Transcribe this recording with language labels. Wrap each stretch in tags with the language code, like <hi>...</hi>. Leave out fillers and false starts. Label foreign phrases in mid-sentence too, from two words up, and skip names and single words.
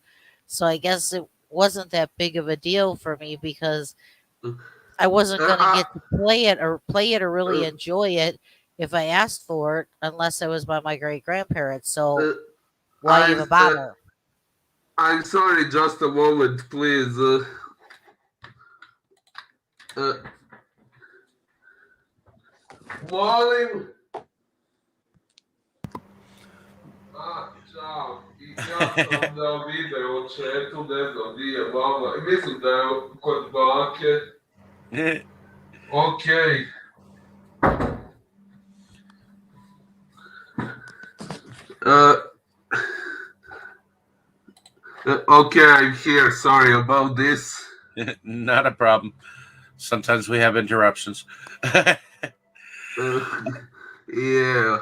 <en>So I guess it wasn't that big of a deal for me because I wasn't going to Uh, get to play it or really enjoy it if I asked for it unless I was by my great grandparents. So uh, why I, even bother? I'm sorry, just a moment, please.</en> <sr>Uh, Molim. Ćao. I ja sam da video u chatu, ne znam, nije vama. Mislim da je kod bake. Okej.</sr> <en>Okay, I'm here. Sorry about this. not a problem. Sometimes we have interruptions. Yeah.</en>